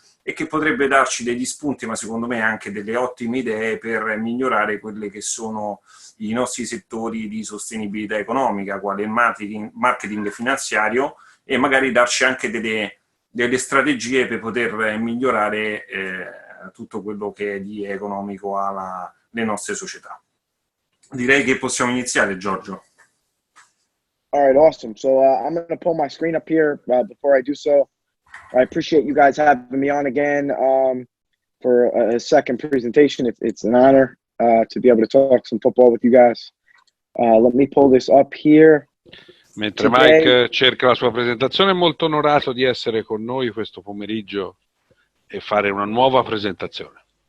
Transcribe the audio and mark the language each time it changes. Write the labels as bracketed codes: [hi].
[it] e che potrebbe darci degli spunti, ma secondo me anche delle ottime idee per migliorare quelli che sono i nostri settori di sostenibilità economica, quale il marketing finanziario, e magari darci anche delle strategie per poter migliorare tutto quello che è di economico alle nostre società. Direi che possiamo iniziare, Giorgio. [en] All right, awesome. So I'm going to pull my screen up here. Before I do so, I appreciate you guys having me on again for a second presentation. It's an honor to be able to talk some football with you guys. Let me pull this up here. [it] Mentre Mike cerca la sua presentazione, è molto onorato di essere con noi questo pomeriggio e fare una nuova presentazione.